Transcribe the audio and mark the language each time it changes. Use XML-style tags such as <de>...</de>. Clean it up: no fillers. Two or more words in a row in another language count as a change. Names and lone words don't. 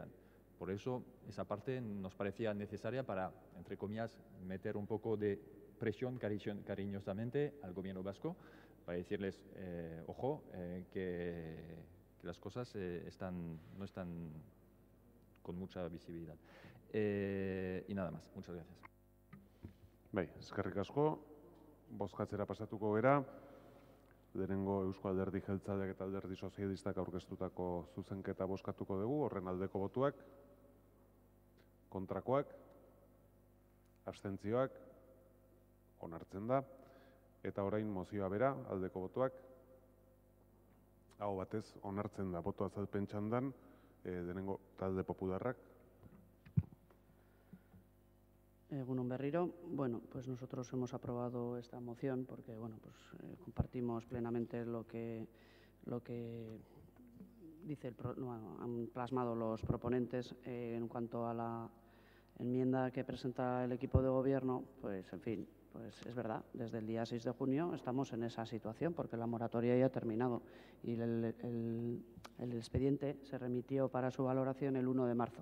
<es>Por eso esa parte nos parecía necesaria para, entre comillas, meter un poco de presión cariñosamente al Gobierno vasco, para decirles, ojo, que las cosas no están con mucha visibilidad. Y nada más. Muchas gracias.</es> <eu>Bai, eskerrik asko. Bozkatzera pasatuko gera. Lehenengo Eusko Alderdi Jeltzaleak eta Alderdi Sozialistak aurkeztutako zuzenketa bozkatuko dugu, horren aldeko botuak, kontrakoak, abstentzioak, onartzen da, eta orain mozioa bera, aldeko botuak, aho batez onartzen da, boto azalpen txandan, lehenengo Talde Popularrak. Egunon berriro.</eu> <es>Bueno, pues nosotros hemos aprobado esta moción porque, bueno, pues compartimos plenamente lo que dice han plasmado los proponentes en cuanto a la enmienda que presenta el equipo de gobierno, pues en fin, pues es verdad, desde el día 6 de junio estamos en esa situación porque la moratoria ya ha terminado y el expediente se remitió para su valoración el 1 de marzo.</es>